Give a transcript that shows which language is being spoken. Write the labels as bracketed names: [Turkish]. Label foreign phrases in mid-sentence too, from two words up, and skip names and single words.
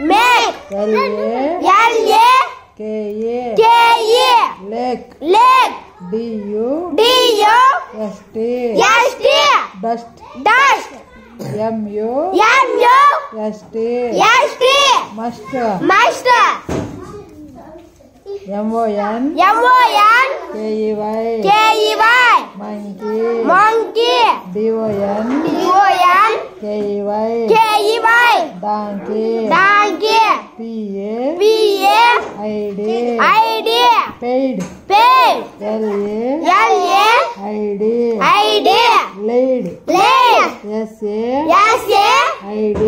[English] L-A. K-E. Lake. D-U-S-T. Dust. M-U-S-T. Must. M-O-N. K-E-Y. Monkey. D-O-N. K-E-Y. Donkey. P-A-I-D. Paid. L-A-I-D. Laid. S-A-I-D.